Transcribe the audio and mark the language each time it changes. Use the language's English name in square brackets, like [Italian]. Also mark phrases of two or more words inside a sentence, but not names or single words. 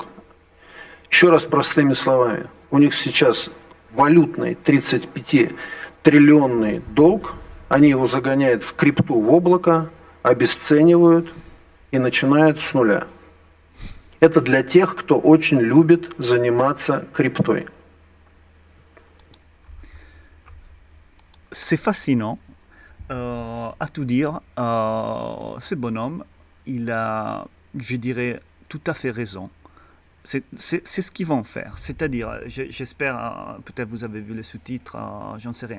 [Russian] Еще раз простыми словами. У них сейчас валютный 35-триллионный долг, они его загоняют в крипту, в облако, обесценивают и начинают с нуля. Это для тех, кто очень любит заниматься криптой. [French] C'est fascinant. À tout dire, ce bonhomme, il a, je dirais, tout à fait raison. C'est ce qu'ils vont faire. C'est-à-dire, j'espère, peut-être vous avez vu les sous-titres, j'en sais rien.